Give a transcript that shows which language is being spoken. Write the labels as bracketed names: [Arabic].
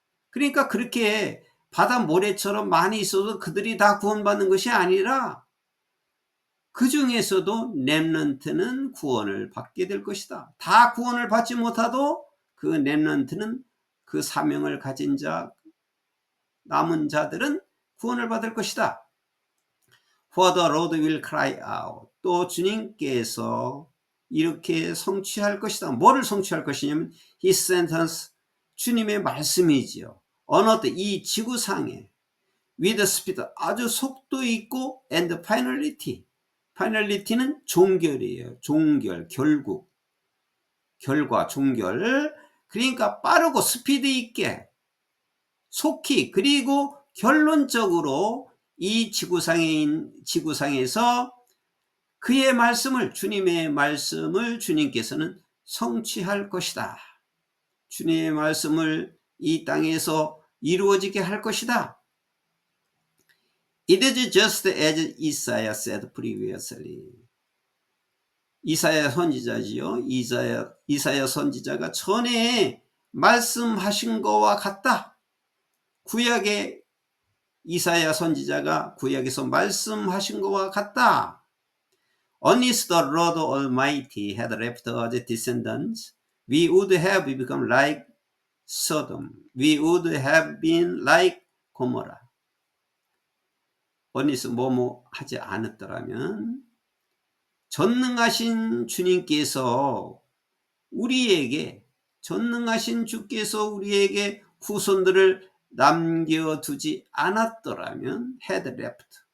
[Korean] 그러니까 그렇게 바다 모래처럼 많이 있어도 그들이 다 구원받는 것이 아니라 그 중에서도 렘넌트는 구원을 받게 될 것이다. 다 구원을 받지 못하도 그 렘넌트는 그 사명을 가진 자, 남은 자들은 구원을 받을 것이다. [English] For the Lord will cry out. [Korean] 또 주님께서 이렇게 성취할 것이다. 뭐를 성취할 것이냐면 [English] His sentence, [Korean] 주님의 말씀이지요. 어느 이 지구상에 [English] with speed, [Korean] 아주 속도 있고 [English] and finality. [Korean] finality는 종결이에요. 종결, 결국, 결과, 종결. 그러니까 빠르고 스피드 있게 속히, 그리고 결론적으로 이 지구상에서 그의 말씀을, 주님의 말씀을 주님께서는 성취할 것이다. 주님의 말씀을 이 땅에서 이루어지게 할 것이다. [English] It is just as Isaiah said previously. [Korean] 이사야 선지자지요. 이사야 선지자가 전에 말씀하신 것과 같다. 구약의 이사야 선지자가 구약에서 말씀하신 것과 같다. [English] Unless the Lord Almighty had left us descendants, we would have become like Sodom. We would have been like Gomorrah. [Korean] 언니스 뭐뭐 하지 않았더라면 전능하신 주님께서 우리에게, 전능하신 주께서 우리에게 후손들을 남겨두지 않았더라면 [English] had left.